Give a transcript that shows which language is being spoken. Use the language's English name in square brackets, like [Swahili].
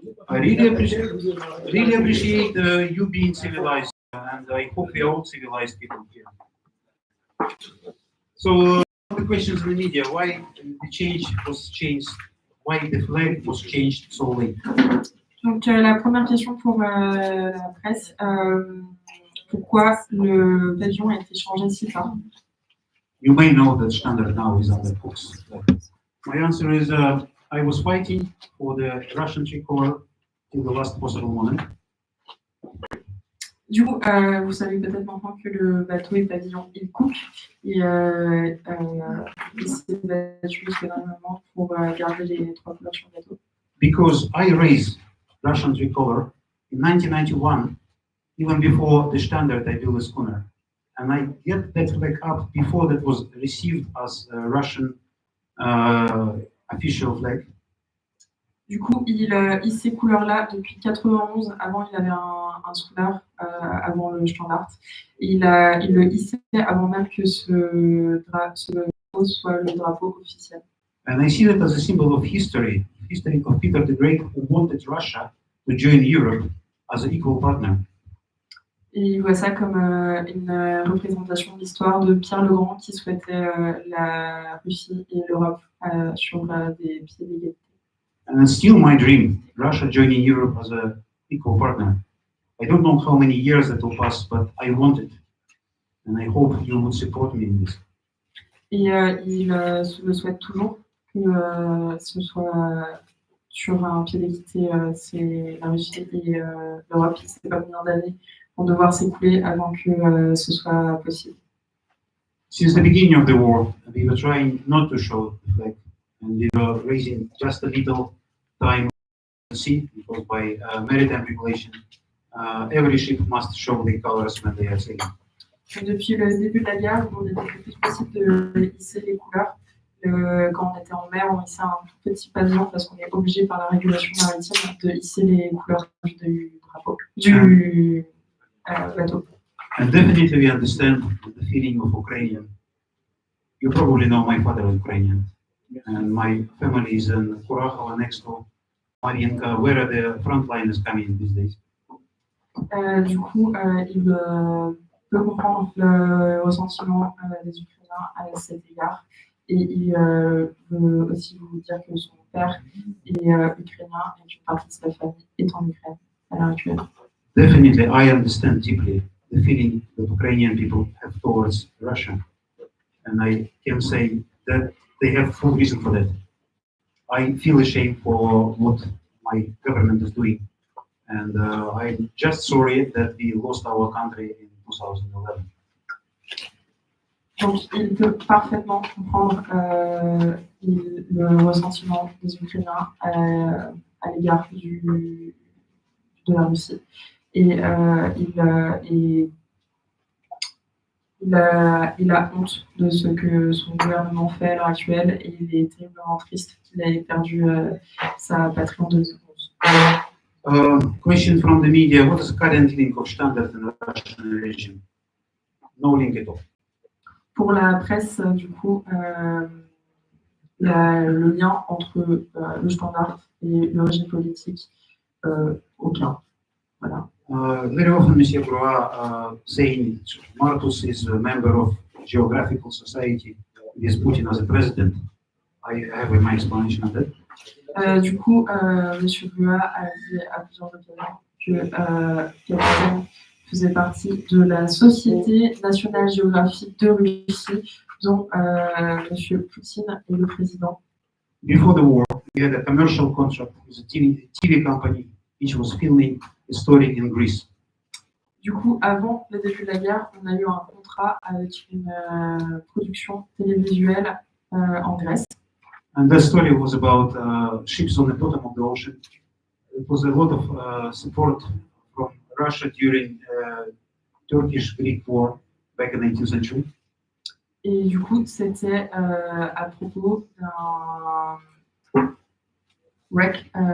[English] I really appreciate you being civilized, and I hope we are all civilized people here. So, the questions in the media: why the change was changed? Why the flag was changed so late? [French] Donc, la première question pour la presse, pourquoi le pavillon a été changé si tard? [English] You may know that Shtandart now is under books. My answer is I was fighting for the Russian tricolor till the last possible moment. [French] Du coup, vous savez peut-être maintenant que le bateau et pavillon il cook et il s'est battu jusqu'à dernier moment pour garder les trois couleurs sur le bateau. [English] Because I raised Russian tricolor in 1991, even before the Shtandart I built a schooner. And I get that flag up before that was received as a Russian official flag. [French] Du coup, il hisse ces couleurs-là depuis 91. Avant, il avait un schooner avant le Shtandart. Et il le hissait avant même que ce drapeau soit le drapeau officiel. [English] And I see that as a symbol of history of Peter the Great, who wanted Russia to join Europe as an equal partner. [French] Et il voit ça comme une représentation de l'histoire de Pierre le Grand qui souhaitait la Russie et l'Europe sur des pieds d'égalité. [English] And it's still my dream, Russia joining Europe as an equal partner. I don't know how many years that will pass, but I want it. And I hope you would support me in this. [French] Et il le souhaite toujours que ce soit sur un pied d'égalité, c'est la Russie et l'Europe. Il ne sait pas combien d'années vont devoir s'écouler avant que ce soit possible. [English] Since the beginning of the war, we were trying not to show the flag, and we were raising just a little time to see, because by maritime regulation, every ship must show the colors when they are sailing. [French] Depuis le début de la guerre, on était le plus possible de hisser les couleurs. Quand on était en mer, on hissait un tout petit pavillon parce qu'on est obligé par la régulation maritime de hisser les couleurs du drapeau, du bateau. [English] And definitely we understand the feeling of Ukrainian. You probably know my father is Ukrainian, and my family is in Kurakhova next to Mariinka. Where are the frontliners coming these days? [French] Du coup, il peut comprendre le ressentiment des Ukrainiens à cet égard. Et il veut aussi vous dire que son père est ukrainien et qu'une partie de sa famille est en Ukraine à l'heure actuelle. [English] Definitely, I understand deeply the feeling that Ukrainian people have towards Russia. And I can say that they have full reason for that. I feel ashamed for what my government is doing. And I'm just sorry that we lost our country in 2011. [French] Donc, il peut parfaitement comprendre le ressentiment des Ukrainiens à l'égard de la Russie. Et il a honte de ce que son gouvernement fait à l'heure actuelle et il est terriblement triste qu'il ait perdu sa patrie en 2011. [English] Question from the media: what is the current link of Shtandart and Russian region? No link at all. [French] Pour la presse, du coup, le lien entre le Shtandart et le régime politique, aucun. Voilà. [English] Very often, Monsieur Broa saying Martus is a member of Geographical Society with Putin as a president. I have my explanation of that. [French] Du coup, M. Blua a dit à plusieurs occasions que Capitaine faisait partie de la Société nationale géographique de Russie, dont M. Poutine est le président. [English] Before the war, we had a commercial contract with a TV company which was filming a story in Greece. [French] Du coup, avant le début de la guerre, on a eu un contrat avec une production télévisuelle en Grèce. [English] And that story was about ships on the bottom of the ocean. It was a lot of support from Russia during Turkish-Greek war back in the 19th century. [French] Et du coup, c'était à propos d'un wreck,